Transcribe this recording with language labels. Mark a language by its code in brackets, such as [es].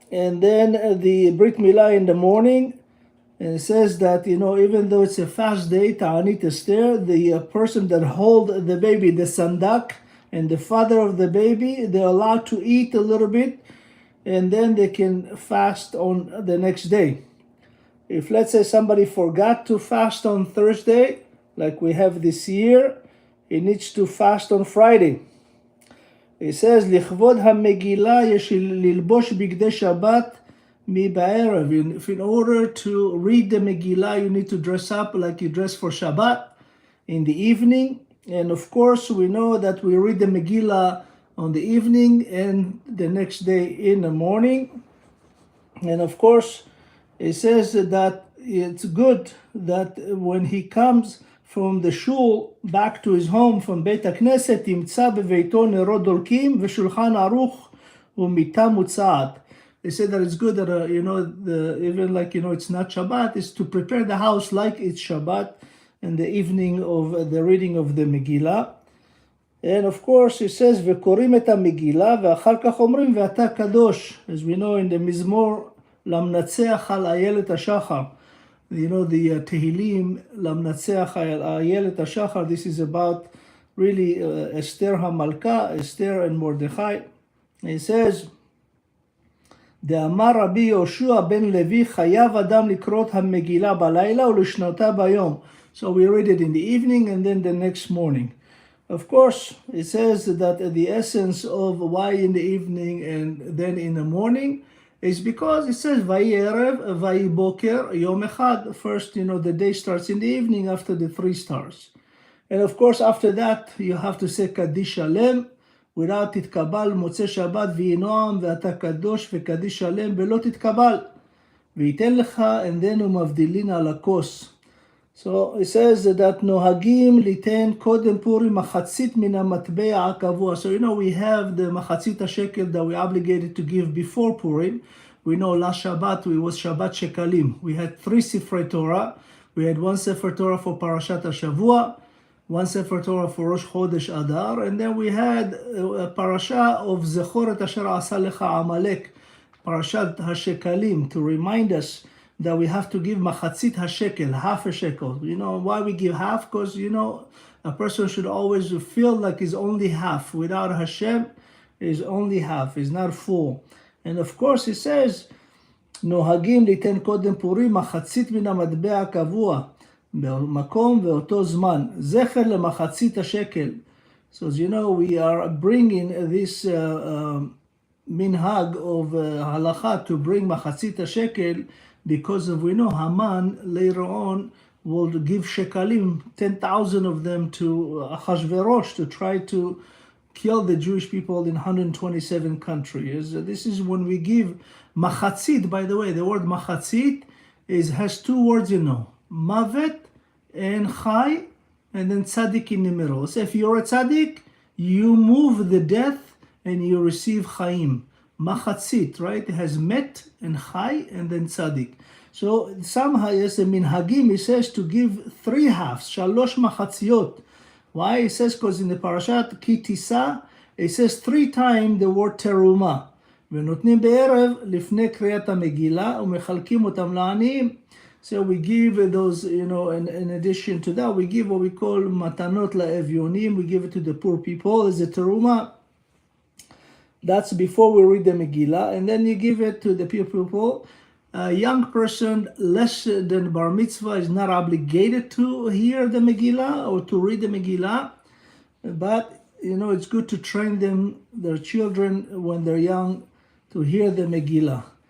[en] and then the Brit Milah in the morning. And it says that, even though it's a fast day, Ta'anit Ester, the person that hold the baby, the sandak, and the father of the baby, they're allowed to eat a little bit, and then they can fast on the next day. If, let's say, somebody forgot to fast on Thursday, like we have this year, he needs to fast on Friday. It says, [he] לכבוד המגילה יש ללבוש בגדי שבת מבערב. [en] If in order to read the Megillah, you need to dress up like you dress for Shabbat in the evening. And of course, we know that we read the Megillah on the evening and the next day in the morning. And of course, it says that it's good that when he comes from the shul back to his home from Beit HaKnesset, [he] ימצא בביתו נרות דולקים ושולחן ערוך ומיטה מוצעת. [en] They say that it's good that, even like, it's not Shabbat, is to prepare the house like it's Shabbat in the evening of the reading of the Megillah. And of course, it says, [he] וקוראים את המגילה ואחר כך אומרים ואתה קדוש. [en] As we know in the [he] מזמור, למנצח על איילת השחר. [en] The Tehillim, [he] למנצח על איילת השחר, [en] this is about really Ester HaMalka, Esther and Mordechai. It says, [he] דאמר רבי יהושע בן לוי חייב אדם לקרוא את המגילה בלילה ולשנותה ביום. [en] So we read it in the evening and then the next morning. Of course, it says that the essence of why in the evening and then in the morning is because it says [he] Vayi Erev, Vayi Boker, Yom Echad. [en] First, the day starts in the evening after the 3 stars. And of course, after that, you have to say Kaddish Shalem. without [he] תתקבל מוצא שבת ויהי נועם ואתה קדוש וקדיש שלם ולא תתקבל וייתן לך [en] and then [he] הוא מבדילין על הכוס. [en] So it says that [he] נוהגים ליתן קודם פורים מחצית מן המטבע הקבוע. [en] So we have the מחצית השקל that we obligated to give before Purim. We know last Shabbat we was Shabbat Shekalim. We had 3 Sifrei Torah. We had 1 Sefer Torah for Parashat HaShavua, 1 Sefer Torah for Rosh Chodesh Adar, and then we had a parasha of [he] Zechor et Asher Asa Lecha Amalek, [en] Parashat HaShekalim, to remind us that we have to give machatzit hashekel, half a shekel. Why we give half? Because, a person should always feel like he's only half. Without Hashem, is only half, is not full. And of course, it says, [he] נוהגים ליתן קודם פורים מחצית מן המטבע הקבוע במקום ואותו זמן זכר למחצית השקל. [en] So as we are bringing this minhag of halacha to bring מחצית השקל because we know Haman later on will give shekalim, 10,000 of them to Achashverosh to try to kill the Jewish people in 127 countries. This is when we give machatzit. By the way, the word machatzit has 2 words, mavet and chai, and then tzaddik in the middle. So if you're a tzaddik, you move the death and you receive chaim. Machatzit, right? It has met and chai and then tzaddik. So somehow, yes, in minhagim, it says to give 3 halves, shalosh machatziot. Why? It says because in the parashat Ki Tisa, it says 3 times the word teruma. [he] ונותנים בערב לפני קריאת המגילה ומחלקים אותם לעניים. [en] So we give those, in addition to that, we give what we call matanot la'evyonim. We give it to the poor people as a teruma. That's before we read the Megillah, and then you give it to the poor people. A young person less than bar mitzvah is not obligated to hear the Megillah or to read the Megillah, but it's good to train them, their children, when they're young, to hear the Megillah.